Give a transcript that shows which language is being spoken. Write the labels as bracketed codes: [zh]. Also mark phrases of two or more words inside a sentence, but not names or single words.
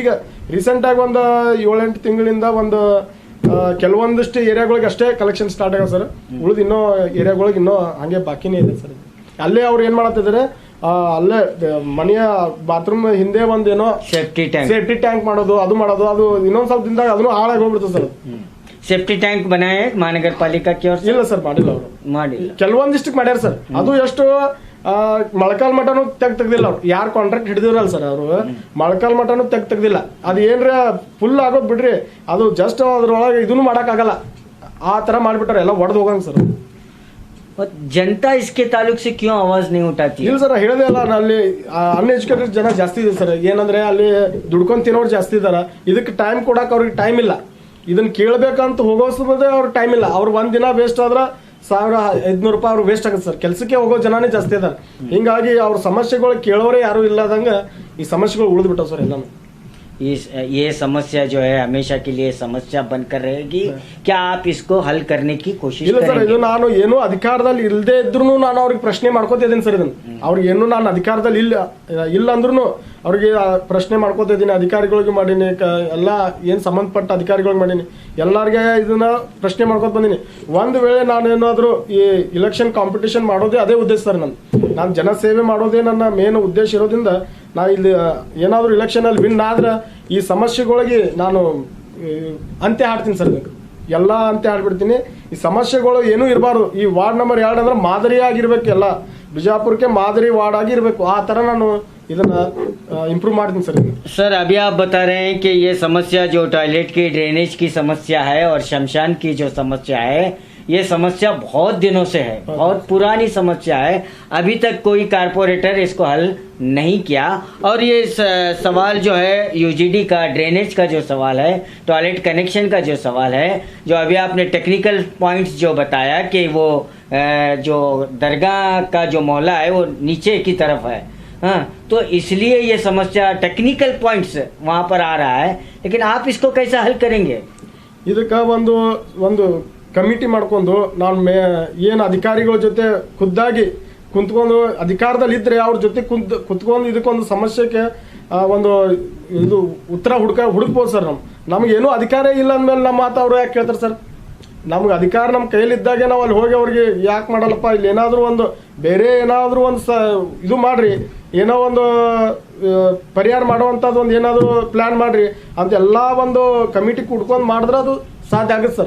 [kn] ಇನ್ನ ಈಗ ರೀಸೆಂಟ್ ಆಗಿ ಒಂದು 7-8 ತಿಂಗಳಿಂದ ಒಂದು ಕೆಲವೊಂದಿಷ್ಟು ಏರಿಯಾಗಳಿಗೆ ಅಷ್ಟೇ [en] collection start [kn] ಆಗ್ಯಾವ ಸರ್. ಉಳಿದ ಇನ್ನೂ ಏರಿಯಾಗಳಿಗೆ ಇನ್ನೂ ಹಂಗೆ ಬಾಕಿನೇ ಇದೆ ಸರ್. ಅಲ್ಲೇ ಅವ್ರು ಏನ್ ಮಾಡತ್ತಿದ್ದಾರೆ, ಅಲ್ಲೇ ಮನೆಯ ಬಾತ್ರೂಮ್ ಹಿಂದೆ ಒಂದೇನೋ [en] safety tank [kn] ಮಾಡೋದು, ಅದು ಇನ್ನೊಂದ್ ಸ್ವಲ್ಪ ದಿನದಾಗ ಅದನ್ನು ಹಾಳಾಗಿ ಹೋಗ್ಬಿಡ್ತದೆ ಸರ್. [en] safety tank [hi] बनाए महानगर पालिका की ओर से? [kn] ಇಲ್ಲ ಸರ್, ಮಾಡಿಲ್ಲ ಅವರು. ಕೆಲವೊಂದಿಷ್ಟಕ್ಕೆ ಮಾಡ್ಯಾರ ಸರ್. ಅದು ಎಷ್ಟು ಮೊಳಕಾಲ್ ಮಠನು ತೆಗ್ದಿಲ್ಲ ಅವ್ರು. ಯಾರು ಕಾಂಟ್ರಾಕ್ಟ್ ಹಿಡಿದಿರಲ್ಲ ಸರ್ ಅವರು, ಮೊಳಕಾಲ್ ಮಠನು ತೆಗ್ದಿಲ್ಲ. ಅದು ಏನ್ರ ಫುಲ್ ಆಗೋದ್ ಬಿಡ್ರಿ, ಅದು ಜಸ್ಟ್ ಅದ್ರೊಳಗೆ ಇದನ್ನು ಮಾಡಕ್ ಆಗಲ್ಲ, ಆ ತರ ಮಾಡ್ಬಿಟ್ಟಾರೆ, ಎಲ್ಲ ಒಡೆದು ಹೋಗಂಗ್ ಸರ್. [hi] ಜನತಾ इसके ताल्लुक से क्यों आवाज नहीं उठाती? [kn] ಇಲ್ಲ ಸರ್, ಹೇಳದೇ ಅಲ್ಲ, ಅಲ್ಲಿ ಅನ್ಎಜುಕೇಟೆಡ್ ಜನ ಜಾಸ್ತಿ ಇದೆ ಸರ್. ಏನಂದ್ರೆ ಅಲ್ಲಿ ದುಡ್ಕೊಂಡ್ ತಿನ್ನೋರು ಜಾಸ್ತಿ ಇದಾರ. ಇದಕ್ಕೆ ಟೈಮ್ ಕೊಡಕ್ ಅವ್ರಿಗೆ ಟೈಮ್ ಇಲ್ಲ. ಇದನ್ನ ಕೇಳ್ಬೇಕಂತ ಹೋಗೋದೇ ಅವ್ರಿಗೆ ಟೈಮ್ ಇಲ್ಲ. ಅವ್ರು ಒಂದ್ ದಿನ ವೇಸ್ಟ್ ಆದ್ರ 1500 ರೂಪಾಯಿ ಅವ್ರು ವೇಸ್ಟ್ ಆಗುತ್ತೆ ಸರ್. ಕೆಲ್ಸಕ್ಕೆ ಹೋಗೋ ಜನನೇ ಜಾಸ್ತಿ ಇದಾರೆ. ಹಿಂಗಾಗಿ ಅವ್ರ ಸಮಸ್ಯೆಗಳು ಕೇಳೋರೇ ಯಾರು ಇಲ್ಲದಂಗ ಈ ಸಮಸ್ಯೆಗಳು ಉಳಿದು ಬಿಟ್ಟಾವ ಸರ್ ಎಲ್ಲಾನು. [hi] ये समस्या जो है हमेशा के लिए समस्या बनकर रहेगी. क्या आप इसको हल करने की कोशिश [kn] ಇಲ್ಲ ಸರ್, [hi] करेंगे? [kn] ಇದು ನಾನು ಏನು ಅಧಿಕಾರದಲ್ಲಿ ಇಲ್ಲದೆ ಇದ್ರು ನಾನು ಅವ್ರಿಗೆ ಪ್ರಶ್ನೆ ಮಾಡ್ಕೋತಿದ್ದೀನಿ ಸರ್. ಇದನ್ನ ಅವ್ರಿಗೆ ಏನು ನಾನು ಅಧಿಕಾರದಲ್ಲಿ ಇಲ್ಲ ಅಂದ್ರೂ ಅವ್ರಿಗೆ ಪ್ರಶ್ನೆ ಮಾಡ್ಕೋತಿದ್ದೀನಿ. ಅಧಿಕಾರಿಗಳಿಗೆ ಮಾಡೀನಿ, ಎಲ್ಲ ಏನ್ ಸಂಬಂಧಪಟ್ಟ ಅಧಿಕಾರಿಗಳಿಗೆ ಮಾಡೀನಿ, ಎಲ್ಲಾರ್ಗೆ ಇದನ್ನ ಪ್ರಶ್ನೆ ಮಾಡ್ಕೊತ ಬಂದೀನಿ. ಒಂದ್ ವೇಳೆ ನಾನು ಏನಾದ್ರು ಈ [en] election competition [kn] ಮಾಡೋದೇ ಅದೇ ಉದ್ದೇಶ ಸರ್. ನಾನು ಜನಸೇವೆ ಮಾಡೋದೇ ನನ್ನ ಮೇನ್ ಉದ್ದೇಶ ಇರೋದ್ರಿಂದ ನಾ ಇಲ್ಲಿ ಏನಾದ್ರು ಇಲೆಕ್ಷನ್ ಅಲ್ಲಿ ವಿನ್ ಆದ್ರೆ ಈ ಸಮಸ್ಯೆಗಳಿಗೆ ನಾನು ಅಂತ್ಯ ಹಾಡ್ತೀನಿ ಸರ್. ಎಲ್ಲ ಅಂತ್ಯ ಹಾಡ್ಬಿಡ್ತೀನಿ. ಈ ಸಮಸ್ಯೆಗಳು ಏನೂ ಇರಬಾರ್ದು. ಈ [en] ward number [kn] 2 ಅಂದ್ರೆ ಮಾದರಿಯಾಗಿರ್ಬೇಕು, ಎಲ್ಲ ಬಿಜಾಪುರಕ್ಕೆ ಮಾದರಿ ವಾರ್ಡ್ ಆಗಿರ್ಬೇಕು. ಆ ತರ ನಾನು ಇದನ್ನ ಇಂಪ್रूव ಮಾಡ್ತೀನಿ ಸರ್. [hi] सर अभी आप बता रहे हैं कि ये समस्या जो टॉयलेट की ड्रेनेज की समस्या है और शमशान की जो समस्या है, ये समस्या बहुत दिनों से है, बहुत पुरानी समस्या है. अभी तक कोई कारपोरेटर इसको हल नहीं किया. और ये सवाल जो है यूजीडी का, ड्रेनेज का जो सवाल है, टॉयलेट कनेक्शन का जो सवाल है, जो अभी आपने [en] technical points [hi] जो बताया कि वो जो दरगाह का जो मोहल्ला है वो नीचे की तरफ है, हाँ, तो इसलिए ये समस्या [en] technical points [hi] वहाँ पर आ रहा है. लेकिन आप इसको कैसा हल करेंगे? [kn] ಇದಕ್ಕೆ ಒಂದು ಕಮಿಟಿ ಮಾಡ್ಕೊಂಡು ನಾನು ಏನು ಅಧಿಕಾರಿಗಳ ಜೊತೆ ಖುದ್ದಾಗಿ ಕುಂತ್ಕೊಂಡು ಅಧಿಕಾರದಲ್ಲಿ ಇದ್ರೆ ಅವ್ರ ಜೊತೆ ಕುತ್ಕೊಂಡು ಇದಕ್ಕೊಂದು ಸಮಸ್ಯೆಗೆ ಒಂದು ಇದು ಉತ್ತರ ಹುಡುಕ್ಬೋದು ಸರ್. ನಮ್ಗೇನು ಅಧಿಕಾರ ಇಲ್ಲ ಅಂದ್ಮೇಲೆ ನಮ್ಮ ಮಾತು ಅವ್ರು ಯಾಕೆ ಕೇಳ್ತಾರೆ ಸರ್? ನಮ್ಗೆ ಅಧಿಕಾರ ನಮ್ಮ ಕೈಲಿದ್ದಾಗೆ ನಾವು ಅಲ್ಲಿ ಹೋಗಿ ಅವ್ರಿಗೆ ಯಾಕೆ ಮಾಡಲ್ಲಪ್ಪ, ಇಲ್ಲಿ ಏನಾದರೂ ಒಂದು ಬೇರೆ ಏನಾದರೂ ಒಂದು ಇದು ಮಾಡ್ರಿ, ಏನೋ ಒಂದು ಪರಿಹಾರ ಮಾಡುವಂಥದ್ದು ಒಂದು ಏನಾದರೂ ಪ್ಲಾನ್ ಮಾಡ್ರಿ ಅಂತ ಎಲ್ಲ ಒಂದು ಕಮಿಟಿ ಕುಡ್ಕೊಂಡು ಮಾಡಿದ್ರೆ ಅದು ಸಾಧ್ಯ ಆಗುತ್ತೆ ಸರ್.